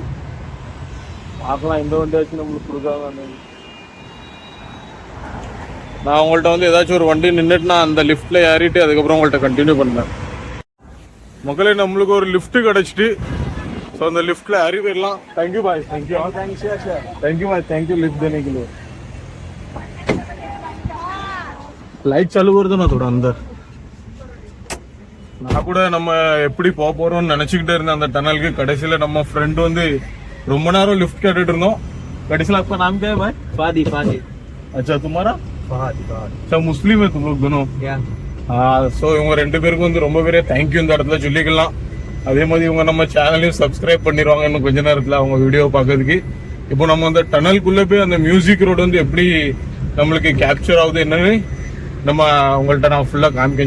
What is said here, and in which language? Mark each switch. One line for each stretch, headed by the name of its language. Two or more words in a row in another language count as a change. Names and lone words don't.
Tamil: பார்க்கலாம் எந்த வண்டியாச்சும் நம்மளுக்கு கொடுக்காங்கன்னு. நான் உங்கள்கிட்ட வந்து ஏதாச்சும் ஒரு வண்டி நின்றுட்டு நான் அந்த லிஃப்ட்டில் ஏறிட்டு அதுக்கப்புறம் உங்கள்கிட்ட கண்டினியூ பண்ணேன். மக்களே, நம்மளுக்கு ஒரு லிஃப்ட்டு கிடச்சிட்டு ஸோ அந்த லிஃப்ட்டில் ஏறி போயிடலாம்.
Hindi: थैंक्यू भाई। थैंक्यू भाई। थैंक्यू लिफ्ट देने के लिए. लाइट चालू कर दो ना थोड़ा अंदर.
Tamil: நான் கூட நம்ம எப்படி போக போறோம்னு நினைச்சுக்கிட்டே இருந்தேன் அந்த டனலுக்கு. கடைசியில் நம்ம ஃப்ரெண்ட் வந்து ரொம்ப நேரம் லிஃப்ட் கேட்டுட்டு இருந்தோம்.
Hindi: கடைசியில் आपका नाम क्या है भाई? फादी. अच्छा, तुम्हारा? अच्छा, मुस्लिम है तुम लोग दोनों?
Tamil: ஸோ இவங்க ரெண்டு பேருக்கும் வந்து ரொம்ப பெரிய தேங்க்யூ இந்த இடத்துல சொல்லிக்கலாம். அதே மாதிரி இவங்க நம்ம சேனலையும் சப்ஸ்கிரைப் பண்ணிடுவாங்க இன்னும் கொஞ்ச நேரத்தில் அவங்க வீடியோ பார்க்கறதுக்கு. இப்போ நம்ம அந்த டனலுக்குள்ளே போய் அந்த மியூசிக் ரோடு வந்து எப்படி நம்மளுக்கு கேப்சர் ஆகுது என்னன்னு நம்ம உங்கள்கிட்ட நான் ஃபுல்லாக காமிக்கேன்.